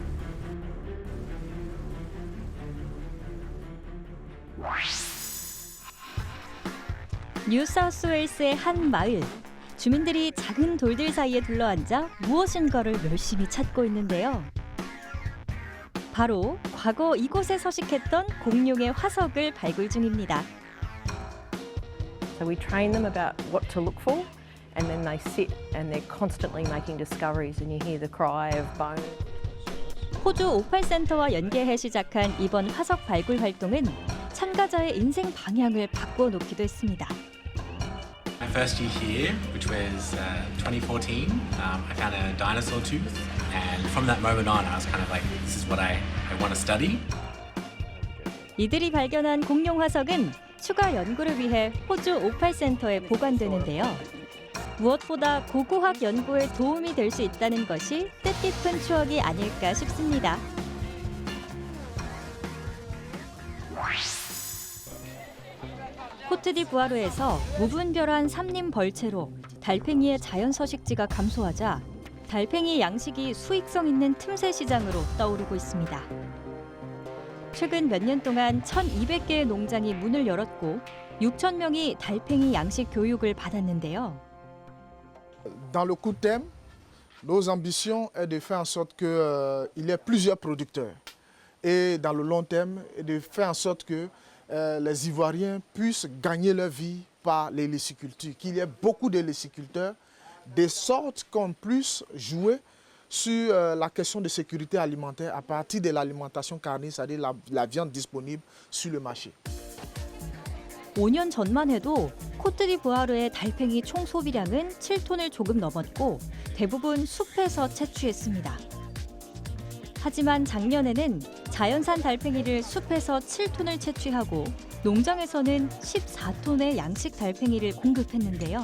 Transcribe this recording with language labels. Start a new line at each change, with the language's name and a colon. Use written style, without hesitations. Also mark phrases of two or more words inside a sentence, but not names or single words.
Korean: 뉴사우스웨일스의 한 마을. 주민들이 작은 돌들 사이에 둘러앉아 무엇인가를 열심히 찾고 있는데요. 바로 과거 이곳에 서식했던 공룡의 화석을 발굴 중입니다.
English: So we train them about what to look for, and then they sit and they're constantly making discoveries, and you hear the cry of bone.
Korean: 호주 오팔 센터와 연계해 시작한 이번 화석 발굴 활동은 참가자의 인생 방향을 바꾸어 놓기도 했습니다.
English: My first year here, which was 2014, I found a dinosaur tooth, and from that moment on, I was kind of like, this is what I want to study.
Korean: 이들이 발견한 공룡 화석은 추가 연구를 위해 호주 오팔 센터에 보관되는데요. 무엇보다 고고학 연구에 도움이 될 수 있다는 것이 뜻깊은 추억이 아닐까 싶습니다. 코트디부아르에서 무분별한 삼림 벌채로 달팽이의 자연 서식지가 감소하자 달팽이 양식이 수익성 있는 틈새 시장으로 떠오르고 있습니다. 최근 몇 년 동안 1,200개의 농장이 문을 열었고 6,000명이 달팽이 양식 교육을 받았는데요.
French: Dans le court terme, nos ambitions est de faire en sorte qu'il y ait plusieurs producteurs. Et dans le long terme, de faire en sorte que les Ivoiriens puissent gagner leur vie par les lessicultures, qu'il y ait beaucoup de lessiculteurs, de sorte qu'on puisse jouer sur la question de sécurité alimentaire à partir de l'alimentation carnée, c'est-à-dire la viande disponible sur le marché.
Korean: 5년 전만 해도 코트디부아르의 달팽이 총 소비량은 7톤을 조금 넘었고 대부분 숲에서 채취했습니다. 하지만 작년에는 자연산 달팽이를 숲에서 7톤을 채취하고 농장에서는 14톤의 양식 달팽이를 공급했는데요.